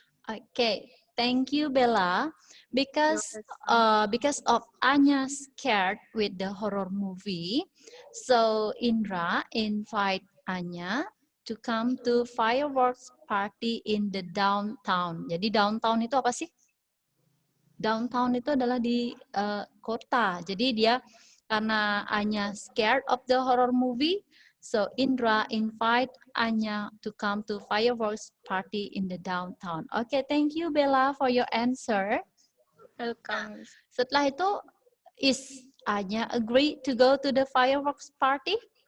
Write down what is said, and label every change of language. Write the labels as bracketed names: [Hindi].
[English] Okay, Thank you, Bella. Because of Anya scared with the horror movie, so Indra invite Anya to come to fireworks party in the downtown. [Indonesian] Jadi downtown itu apa sih? Downtown itu adalah di kota. Jadi dia karena [English] Anya scared of the horror movie, so Indra invite Anya to come to fireworks party in the downtown. Okay, thank you Bella for your answer. Welcome. Miss. [Indonesian] Setelah itu, [English] is Anya agree to go to the fireworks party?